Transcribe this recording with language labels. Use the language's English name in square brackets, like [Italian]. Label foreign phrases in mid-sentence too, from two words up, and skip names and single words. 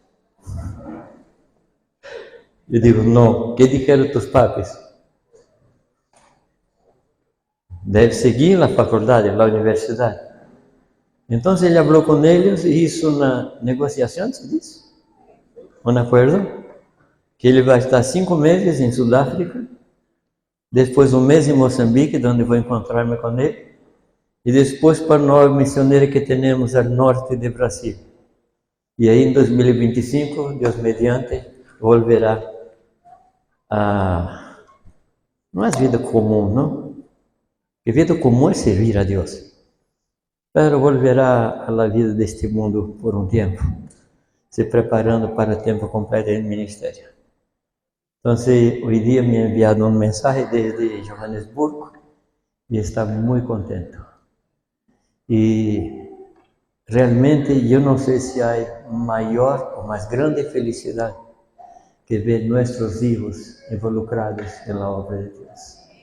[Spanish] Yo digo, no, ¿qué dijeron tus papis? Debe seguir en la facultad, en la universidad. Entonces él habló con ellos y hizo una negociación, ¿se dice? ¿Un acuerdo? [Portuguese] Que ele vai estar 5 meses em Sudáfrica, depois 1 mês em Moçambique, onde vou encontrar-me com ele, e depois para a nova missionária que temos ao norte do Brasil. E aí em 2025, Deus mediante, [Spanish] volverá a... [Portuguese] Não é vida comum, não? A vida comum é servir a Deus. [Spanish] Pero volverá a la vida [Portuguese] deste mundo por um tempo, se preparando para o tempo completo no ministério. [Spanish] Entonces, hoy día me ha enviado un mensaje desde Johannesburgo y está muy contento. Y realmente yo no sé si hay mayor o más grande felicidad que ver nuestros hijos involucrados en la obra de Dios.